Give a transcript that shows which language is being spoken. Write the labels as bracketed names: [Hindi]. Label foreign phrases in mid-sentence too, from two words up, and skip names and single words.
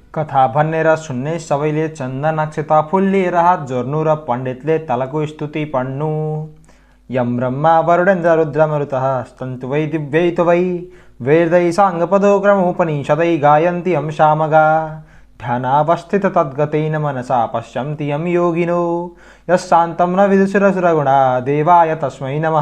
[Nepali] कथा भन्ने र सुन्ने सबैले चन्दन अक्षता फूल लिएर हात जोड्नु र पण्डितले तलको स्तुति पढ्नु। [Sanskrit] यम ब्रह्मा वरुणेन्द्र रुद्रमरुतः स्तन्तु वै दिव्यै तु वै वेदै साङ्गपदो क्रमोपनिषदै गायन्ति यं सामगा। ध्यानावस्थित तद्गतेन मनसा पश्यन्ति यं योगिनो यस्शान्तं न विदुषुरसुरगुणा देवाय तस्मै नमः।